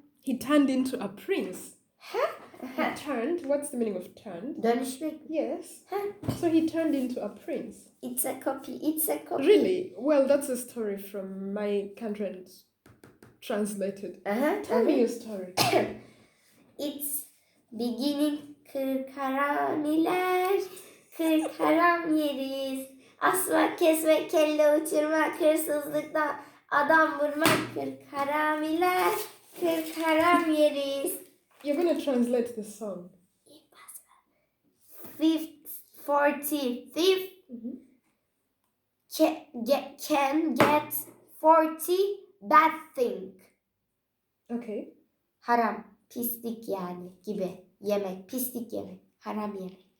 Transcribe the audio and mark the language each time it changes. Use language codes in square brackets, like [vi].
[en] He turned into a prince. Huh? He turned. What's the meaning of turned? [tr] Dönüşmek. [en] Yes. Huh? So he turned into a prince. It's a copy. It's a copy. Really? Well, that's a story from my country and translated. Tell me your story. It's beginning. [tr] Kırk haram iler, kırk haram yeriz. Asmak, kesmek, kelle uçurmak, hırsızlıkta adam vurmak. Kırk haram iler, kırk haram yeriz. [en] You're gonna translate the song. Fifth, 40, thief can get 40 bad thing. Okay. [tr] Haram, pislik yani gibi. Yemek, pislik yemek, haram yemek.